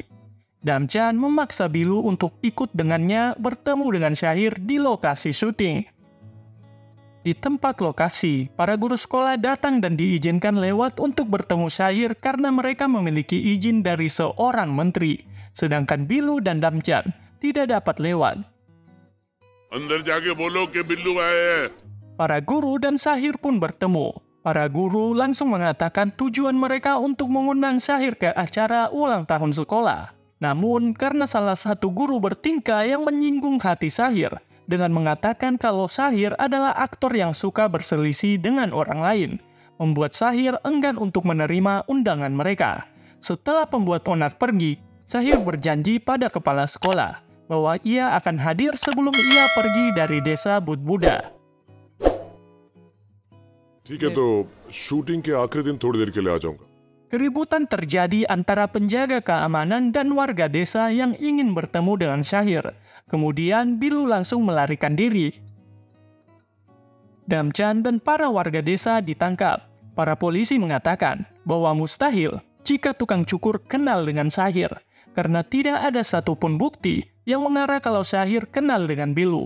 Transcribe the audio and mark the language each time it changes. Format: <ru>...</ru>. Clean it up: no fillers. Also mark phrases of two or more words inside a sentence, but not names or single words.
<id>Damjan memaksa Bilu untuk ikut dengannya bertemu dengan Syahir di lokasi syuting. Di tempat lokasi, para guru sekolah datang dan diizinkan lewat untuk bertemu Syahir karena mereka memiliki izin dari seorang menteri. Sedangkan Bilu dan Damjan tidak dapat lewat.</id> <hi>अंदर जाके बोलो कि बिल्लू आए हैं।</hi> <id>Para guru dan Syahir pun bertemu. Para guru langsung mengatakan tujuan mereka untuk mengundang Syahir ke acara ulang tahun sekolah. Namun, karena salah satu guru bertingkah yang menyinggung hati Syahir dengan mengatakan kalau Syahir adalah aktor yang suka berselisih dengan orang lain, membuat Syahir enggan untuk menerima undangan mereka. Setelah pembuat onar pergi, Syahir berjanji pada kepala sekolah bahwa ia akan hadir sebelum ia pergi dari desa Budbuda.</id> <hi>ठीक है, तो शूटिंग के आखिरी दिन थोड़ी देर के लिए आ जाऊंगा।</hi> <id>Keributan terjadi antara penjaga keamanan dan warga desa yang ingin bertemu dengan Syahir. Kemudian Bilu langsung melarikan diri. Damjan dan para warga desa ditangkap. Para polisi mengatakan bahwa mustahil jika tukang cukur kenal dengan Syahir, karena tidak ada satupun bukti yang mengarah kalau Syahir kenal dengan Bilu.</id>